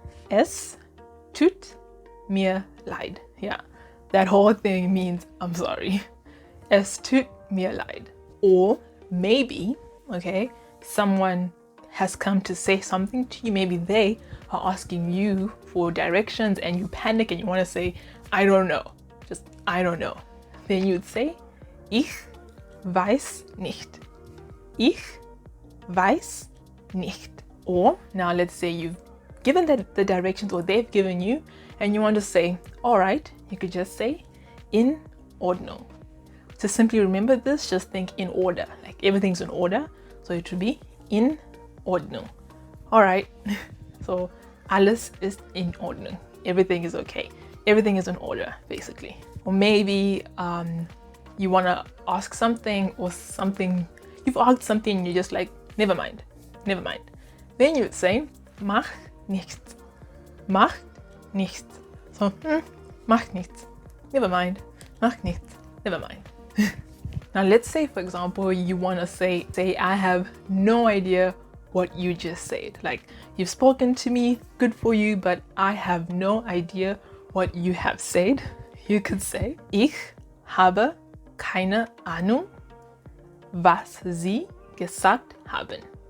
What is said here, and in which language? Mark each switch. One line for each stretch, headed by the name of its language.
German: Es tut mir leid.
English: Yeah, that whole thing means I'm sorry.
German: Es tut mir leid.
English: Or maybe, okay, someone has come to say something to you. Maybe they are asking you for directions and you panic and you want to say, I don't know. Just, I don't know. Then you'd say,
German: ich weiß nicht. Ich weiß nicht.
English: Or now let's say you've given the directions, or they've given you, and you want to say, all right, you could just say,
German: in Ordnung.
English: To simply remember this, just think in order, like everything's in order. So it would be
German: in Ordnung.
English: All right, so
German: alles ist in Ordnung.
English: Everything is okay. Everything is in order, basically. Or maybe you want to ask something, or something, you've asked something and you're just like, never mind. Then you would say,
German: mach nichts. Macht nichts. So, macht nichts.
English: Never mind.
German: Macht nichts. Never mind.
English: Now let's say, for example, you want to say, I have no idea what you just said. Like, you've spoken to me, good for you, but I have no idea what you have said. You could say,
German: ich habe keine Ahnung, was Sie gesagt haben.